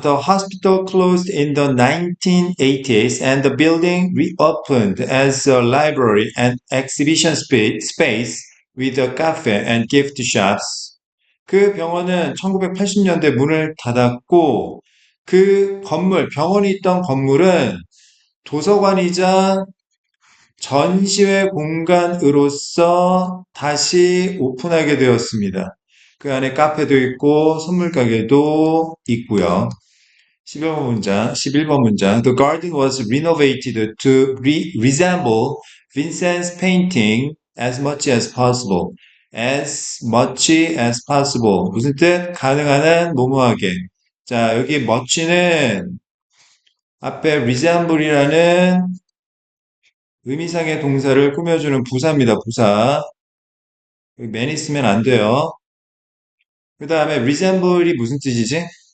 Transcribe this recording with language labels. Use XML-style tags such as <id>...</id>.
<en>The hospital closed in the 1980s and the building reopened as a library and exhibition space with a cafe and gift shops.</en> <ko>그 병원은 1980년대 문을 닫았고 그 건물, 병원이 있던 건물은 도서관이자 전시회 공간으로서 다시 오픈하게 되었습니다. 그 안에 카페도 있고 선물 가게도 있고요. 11번 문장, 11번 문장.</ko> <en>The garden was renovated to resemble Vincent's painting as much as possible. As much as possible.</en> <ko>무슨 뜻? 가능한 한 모모하게. 자, 여기 much는 앞에 resemble이라는 의미상의 동사를 꾸며주는 부사입니다. 부사. 여기 man 있으면 안 돼요. 그 다음에 resemble이 무슨 뜻이지?</ko>